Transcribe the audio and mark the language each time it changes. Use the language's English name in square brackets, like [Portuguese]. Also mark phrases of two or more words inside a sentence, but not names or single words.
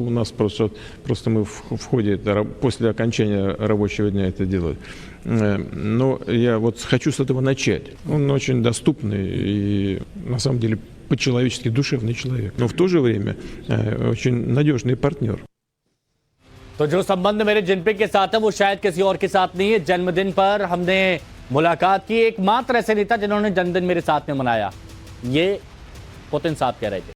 [Russian] У нас просто мы в ходе, после окончания рабочего дня это делали. Но я вот хочу с этого начать. Он очень доступный и, на самом деле, по-человечески душевный человек, но в то же время очень надежный партнер. [Hindi] तो जो संबंध मेरे जिनपिंग के साथ है वो शायद किसी और के साथ नहीं है। जन्मदिन पर हमने मुलाकात की, एकमात्र ऐसे नेता जिन्होंने जन्मदिन मेरे साथ में मनाया, ये पुतिन साहब कह रहे थे।